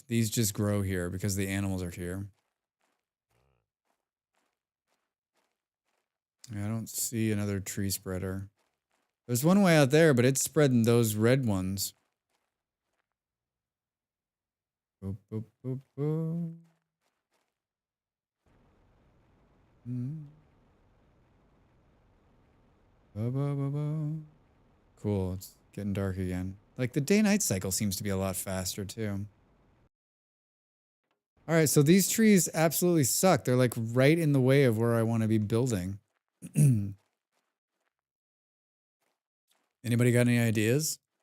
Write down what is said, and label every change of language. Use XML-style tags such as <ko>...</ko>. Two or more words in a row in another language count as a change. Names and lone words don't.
<en>These just grow here because the animals are here. Yeah, I don't see another tree spreader. There's one way out there, but it's spreading those red ones. Boop, boop, boop, boop. Mm. Ba, ba, ba, ba. Cool. It's getting dark again. Like the day-night cycle seems to be a lot faster too. All right, so these trees absolutely suck. They're like right in the way of where I want to be building. Anybody got any ideas?</en>